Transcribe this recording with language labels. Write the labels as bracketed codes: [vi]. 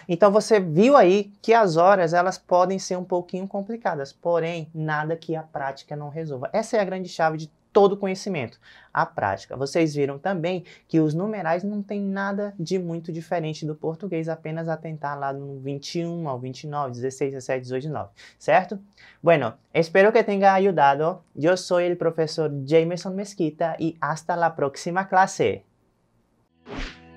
[pt] Então você viu aí que as horas elas podem ser um pouquinho complicadas, porém nada que a prática não resolva. Essa é a grande chave de todo conhecimento, a prática. Vocês viram também que os numerais não tem nada de muito diferente do português, apenas atentar lá no 21 ao 29, 16, 17, 18, 19, certo? [es] Bueno, espero que tenha ayudado. [pt] Eu sou o professor Jameson Mesquita e [es] hasta la próxima clase.